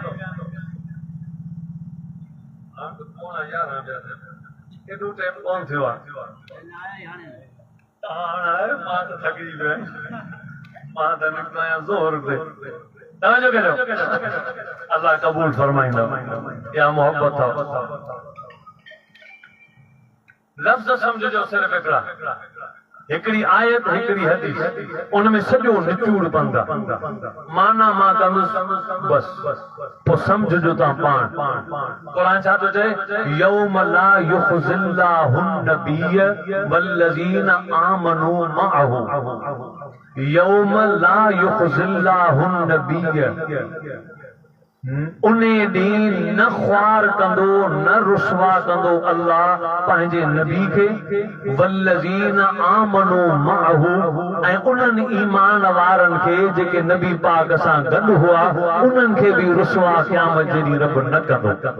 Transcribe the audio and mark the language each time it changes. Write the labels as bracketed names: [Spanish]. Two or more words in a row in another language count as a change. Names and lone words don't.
[Sindhi] केॾो टाइम कोन थियो आहे हाणे मां त थकिजी पियो आहियां मां त निकितो आहियां ज़ोर ते तवज्जो करो अल्लाह कबूल फरमाईंदो या मोहब्बत अथव लफ्ज़ समझो सिर्फ हिकिड़ी आयत हिकिड़ी हदीस उनमें सॼो निचूड़ पंदा माना मां कंदुसि बस पोइ समझो तव्हां पाण क़ुरान छा थो चए [Arabic] يوم لا يخزي الله النبي والذين آمنوا معه يوم لا يخزي الله النبي [Sindhi] उन ॾींहुं न ख्वार कंदो न रुसवा कंदो अल्लाह पंहिंजे नबी खे [Arabic] والذين آمنوا معه [Sindhi] ऐं उन्हनि ईमान वारनि खे जेके नबी पाक सां गॾु हुआ उन्हनि खे बि रुसवा क़यामत जे ॾींहुं रब न कंदो